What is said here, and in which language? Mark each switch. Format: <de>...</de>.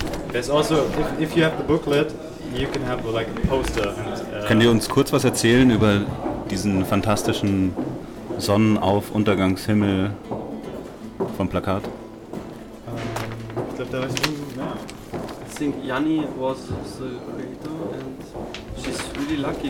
<en>There's also, if you have the booklet, you can have like a poster.</en> <de>Könnt ihr uns kurz was erzählen über diesen fantastischen Sonnenauf-Untergangshimmel vom Plakat?</de> <en>I think Yanni was the creator, and she's really lucky.</en>